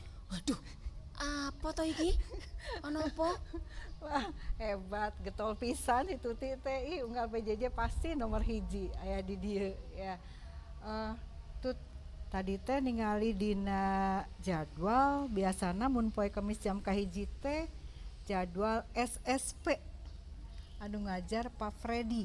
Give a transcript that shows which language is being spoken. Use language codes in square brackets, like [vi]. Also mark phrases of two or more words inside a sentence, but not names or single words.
[jv] Waduh, apa toh iki? Ono apa? [su] Wah, hebat, getol pisan itu teh unggal PJJ pasti nomor hiji aya di dieu ya. Eh, tut tadi teh ningali dina jadwal biasana mun poe Kemis jam kahiji teh jadwal SSP anu ngajar Pak Freddy.